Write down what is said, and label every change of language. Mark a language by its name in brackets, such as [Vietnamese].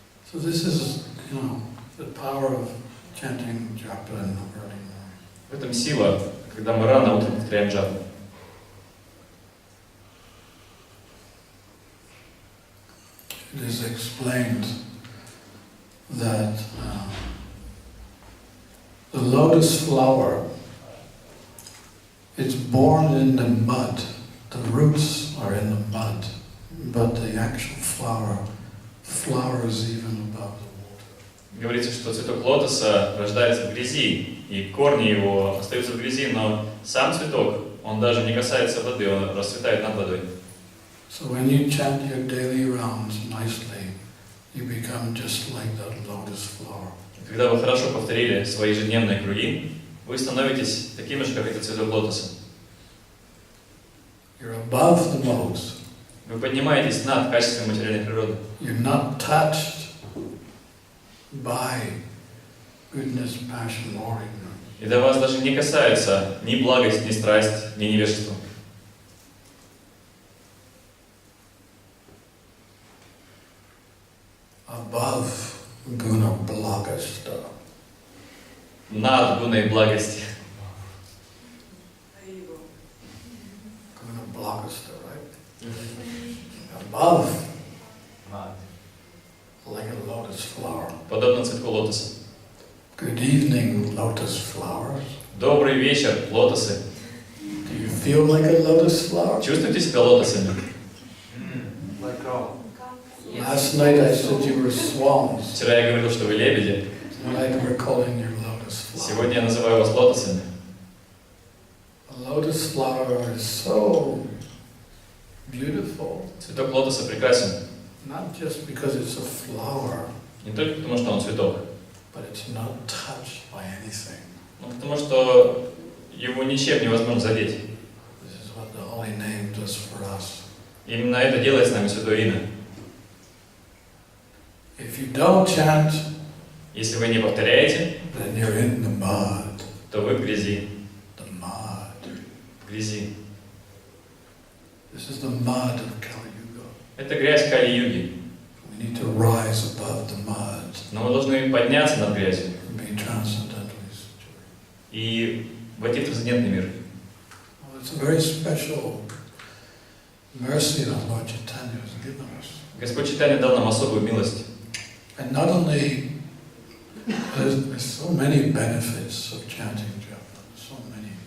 [English] So this is, the power of chanting japa in the early morning. [Russian] В этом сила, когда мы рано утром повторяем джапу. [English] It is explained that the lotus flower is born in the mud. The roots are in the mud, but the actual flower flowers even above the water. [Russian] Говорится, что цветок лотоса рождается в грязи, и корни его остаются в грязи, но сам цветок, он даже не касается воды, он расцветает над водой. [English] So when you chant your daily rounds nicely, you become just like that lotus flower. [Russian] Когда вы хорошо повторили свои ежедневные круги, вы становитесь такими же, как этот цветок лотоса. [English] You're above the modes. [Russian] Вы поднимаетесь над качеством материальной природы. [English] You're not touched by goodness, passion, or ignorance. [Russian] И до вас даже не касается ни благость, ни страсть, ни невежество. [English] Above [Russian] guna blagasta. Над гуной благости. Guna blagasta, [English] right? Above, like a lotus flower. [Russian] Подобно цветку лотоса. [English] Good evening, lotus flowers. [Russian] Добрый вечер, лотосы. [English] Do you feel like a lotus flower? [Russian] Чувствуете себя лотосами? [English] Like how? Last night I said you were swans. [Russian] Вчера я говорил, что вы лебеди. [English] Tonight we're calling you lotus flower. [Russian] Сегодня я называю вас лотосами. [English] A lotus flower is so beautiful. [Russian] Цветок лотоса прекрасен. [English] Not just because it's a flower, [Russian] Не только потому, что он цветок, [English] but it's not touched by anything. [Russian] но потому что его ничем невозможно задеть. [English] This is what the holy name does for us. [Russian] Именно это делает с нами Святое Имя. [English] If you don't chant, [Russian] Если вы не повторяете, [English] then you're in the mud. [Russian] то вы в грязи. [English] The mud. [Russian] В грязи. [English] This is the mud of Kali Yuga. [Russian] Это грязь Кали-юги. [English] We need to rise above the mud [Russian] Но мы должны подняться над грязью [English] and be transcendentally situated. [Russian] и войти в трансцендентный мир. [English] Well, it's a very special mercy that Lord Chaitanya has given us. [Russian] Господь Чайтанья дал нам особую милость. [English] And not only there's so many benefits of chanting japa, so many.